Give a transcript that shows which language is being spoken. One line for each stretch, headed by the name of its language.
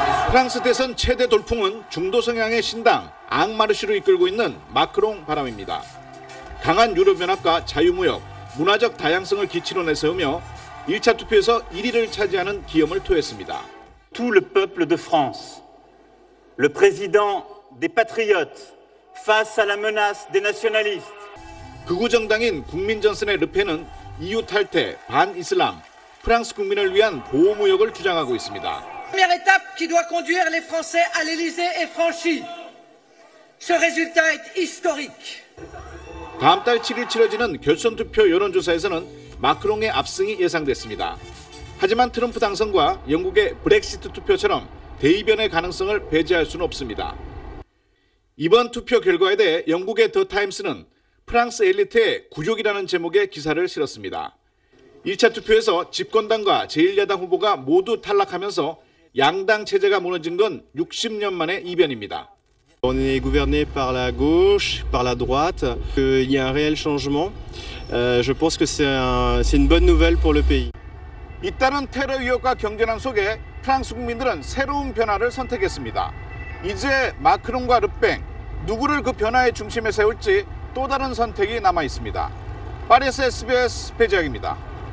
Korean: 프랑스 대선 최대 돌풍은 중도 성향의 신당 앙마르시로 이끌고 있는 마크롱 바람입니다. 강한 유럽연합과 자유무역, 문화적 다양성을 기치로 내세우며 1차 투표에서 1위를 차지하는 기염을 토했습니다.
French: Tout le peuple de France, le président des patriotes face à la menace des nationalistes.
Korean: 극우 정당인 국민전선의 르펜은 EU 탈퇴, 반이슬람, 프랑스 국민을 위한 보호무역을 주장하고 있습니다.
French: Première étape qui doit conduire les Français à l'Élysée est franchie. Ce résultat est historique.
Korean: 다음 달 7일 치러지는 결선 투표 여론조사에서는 마크롱의 압승이 예상됐습니다. 하지만 트럼프 당선과 영국의 브렉시트 투표처럼 대이변의 가능성을 배제할 수는 없습니다. 이번 투표 결과에 대해 영국의 더 타임스는 프랑스 엘리트의 굴욕이라는 제목의 기사를 실었습니다. 1차 투표에서 집권당과 제1야당 후보가 모두 탈락하면서 양당 체제가 무너진 건 60년 만의 이변입니다.
French: On est gouverné par la gauche, par la droite. Il y a un réel changement. Je pense que c'est une bonne nouvelle pour le pays.
Korean: 잇따른 테러 위협과 경제난 속에 프랑스 국민들은 새로운 변화를 선택했습니다. 이제 마크롱과 르팽, 누구를 그 변화의 중심에 세울지 또 다른 선택이 남아 있습니다. 파리에서 SBS 배재학입니다.